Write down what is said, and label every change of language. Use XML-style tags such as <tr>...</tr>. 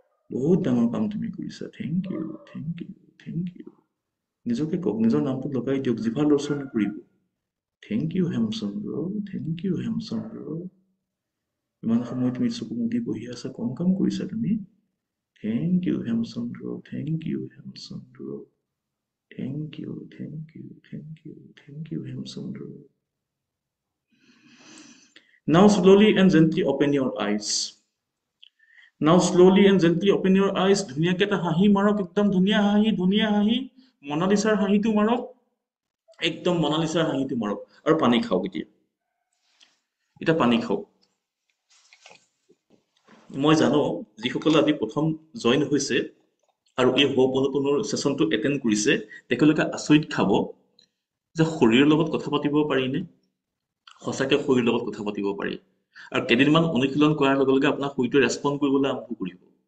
<as>বহুত ডাঙৰ কাম তুমি কৰিছা thank U thank U thank U নিজকে কওক নিজৰ নামটো লগাই দিয়ক জিভা লৰচৰ নকৰিব thank U Hemchandra thank U Hemchandra ইমান সময় তুমি চকু মুদি বহি আছা কম কাম কৰিছা তুমি thank U Hemchandra thank U Hemchandra thank U thank U thank U thank U Hemchandra</as> <en>Now slowly and gently open your eyes. Now slowly and gently open your eyes.</en> <as>ধুনীয়াকে এটা হাঁহি মাৰক একদম ধুনীয়া হাঁহি মনালিছাৰ হাঁহিটো মাৰক একদম মনালিছাৰ হাঁহিটো মাৰক আৰু পানী খাওক এতিয়া পানী খাওক মই জানো যিসকলে আজি প্ৰথম জইন হৈছে আৰু এই হোপনোপনৰ সেশনটো এটেন্ড কৰিছে তেখেতলোকে আচৰিত খাব যে শৰীৰৰ লগত কথা পাতিব পাৰিনে সঁচাকে শৰীৰৰ লগত কথা পাতিব পাৰি আৰু কেইদিনমান অনুশীলন কৰাৰ লগে লগে আপোনাৰ শৰীৰটোৱে ৰেছপন্ড কৰিবলৈ আৰম্ভ কৰিব</as>